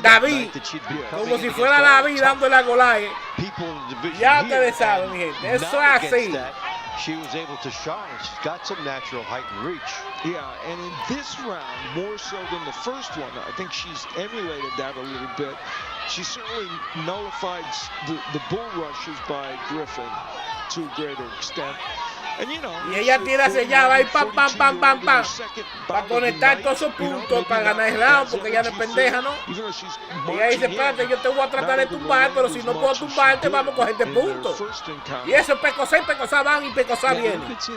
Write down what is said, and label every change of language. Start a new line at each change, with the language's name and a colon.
Spanish: David, como si fuera David dándole a Goliath. Ya ustedes saben, mi gente, eso es así.
English: She was able to shine. She's got some natural height and reach. Yeah, and in this round, more so than the first one, I think she's emulated that a little bit. She certainly nullified the bull rushes by Griffin to a greater extent. And, you know,
Spanish: y ella tira hacia allá, va y pam, pam, pam, pam, pam, para conectar todos esos puntos, para ganar el round, porque ella no es pendeja, ¿no? Y ella dice, espérate, yo te voy a tratar de tumbar, pero si no puedo tumbarte, vamos a cogerte puntos. Y eso es Pecosá y Pecosá van y Pecosá viene.